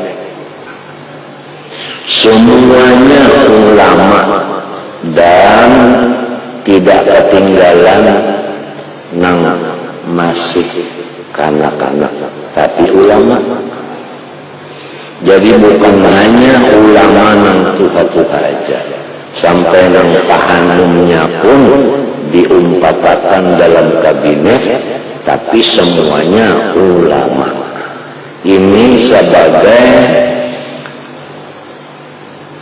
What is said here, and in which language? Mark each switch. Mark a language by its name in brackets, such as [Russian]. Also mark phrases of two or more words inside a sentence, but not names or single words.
[Banjar] Semuanya ulama dan tidak ketinggalan nang masih kanak-kanak tapi ulama. Jadi bukan hanya ulama nang tuha-tuha aja, sampai nang tahanumnya pun diumpatakan dalam kabinet, tapi semuanya ulama. [Indonesian] Ini sebagai